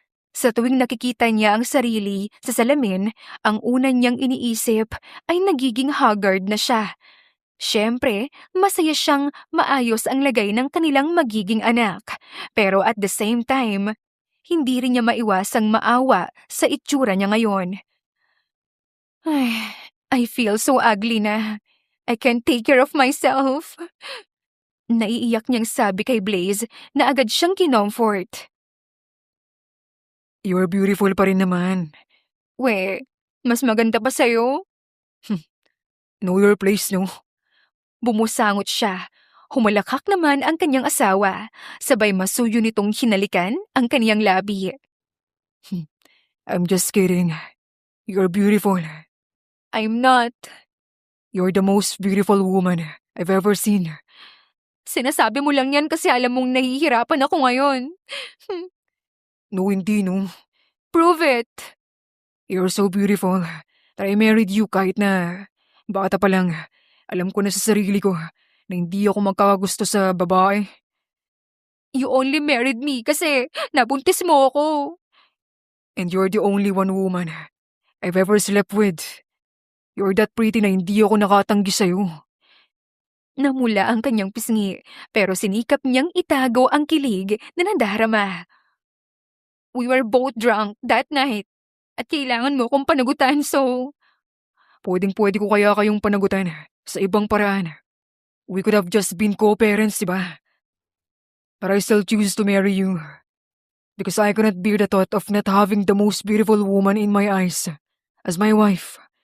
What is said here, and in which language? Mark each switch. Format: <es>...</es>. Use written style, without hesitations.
<tl>Sa tuwing nakikita niya ang sarili sa salamin, ang una niyang iniisip ay nagiging haggard na siya. Siyempre, masaya siyang maayos ang lagay ng kanilang magiging anak. Pero</tl> <en>at the same time,</en> <tl>hindi rin niya maiwasang maawa sa itsura niya ngayon.</tl> <en>Ay, I feel so ugly na. I can't take care of myself.</en> <tl>Naiiyak niyang sabi kay Blaze na agad siyang kinomfort.</tl> <en>You're beautiful</en> <tl>pa rin naman. We, mas maganda pa sa'yo?</tl> <en>Know your place, no?</en> <tl>Bumusangot siya. Humalakhak naman ang kanyang asawa. Sabay masuyo nitong hinalikan ang kanyang labi.</tl> <en>I'm just kidding. You're beautiful. I'm not. You're the most beautiful woman I've ever seen.</en> <tl>Sinasabi mo lang yan kasi alam mong nahihirapan ako ngayon.</tl> <en>No,</en> <tl>hindi,</tl> <en>no. Prove it. You're so beautiful that I married you</en> <tl>kahit na bata pa lang. Alam ko na sa sarili ko na hindi ako magkakagusto sa babae.</tl> <en>You only married me</en> <tl>kasi nabuntis mo ako.</tl> <en>And you're the only one woman I've ever slept with. You're that pretty</en> <tl>na hindi ako nakatanggi sa'yo. Namula ang kanyang pisngi pero sinikap niyang itago ang kilig na nadarama.</tl> <en>We were both drunk that night</en> <tl>at kailangan mo kong panagutan</tl> <en>so...</en> <tl>Pwedeng-pwede ko kaya kayong panagutan sa ibang paraan.</tl> <en>We could have just been co-parents, diba? But I still choose to marry you. Because I cannot bear the thought of not having the most beautiful woman in my eyes as my wife.</en>